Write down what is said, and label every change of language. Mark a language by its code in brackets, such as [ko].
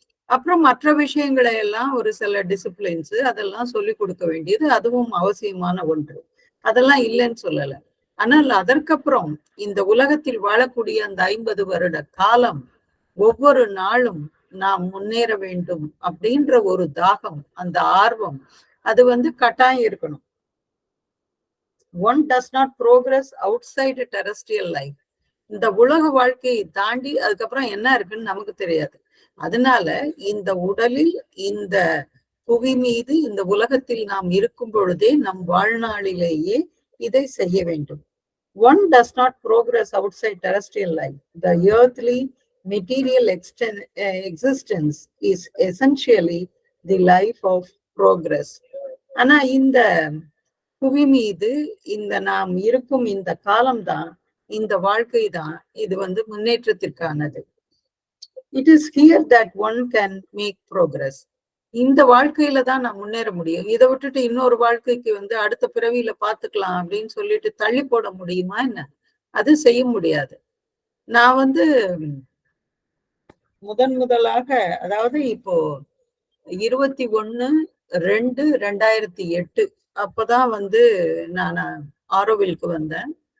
[ta] அப்புறம் மற்ற விஷயங்களை எல்லாம் ஒரு சில டிசிப்ளின்ஸ் அதெல்லாம் சொல்லி கொடுக்க வேண்டியது அதுவும் அவசியமான ஒன்று. அதெல்லாம் இல்லைன்னு சொல்லல. ஆனால் அதற்கப்புறம் இந்த உலகத்தில் வாழக்கூடிய அந்த 50 வருட காலம் ஒவ்வொரு நாளும் நாம் முன்னேற வேண்டும் அப்படின்ற ஒரு தாகம், அந்த ஆர்வம் அது வந்து கட்டாயம் இருக்கணும். [en] One does not progress outside terrestrial life. [ta] இந்த உலக வாழ்க்கையை தாண்டி அதுக்கப்புறம் என்ன இருக்குன்னு நமக்கு தெரியாது. அதனால இந்த உடலில், இந்த புவி மீது, இந்த உலகத்தில் நாம் இருக்கும் பொழுதே நம் வாழ்நாளிலேயே இதை செய்ய வேண்டும். [en] One does not progress outside terrestrial life. The earthly material existence is essentially the life of progress. [ta] ஆனா இந்த புவி மீது இந்த நாம் இருக்கும் இந்த காலம்தான், இந்த வாழ்க்கை தான் இது வந்து முன்னேற்றத்திற்கானது. [en] It is here that one can make progress. [ta] இந்த வாழ்க்கையில தான் நான் முன்னேற முடியும். இதை விட்டுட்டு இன்னொரு வாழ்க்கைக்கு வந்து அடுத்த பிறவியில பாத்துக்கலாம் அப்படின்னு சொல்லிட்டு தள்ளி போட முடியுமா என்ன? அது செய்ய முடியாது. நான் வந்து முதலாக, அதாவது இப்போ 21/2/2008 அப்பதான் வந்து நான் ஆரோவிலுக்கு வந்தேன்.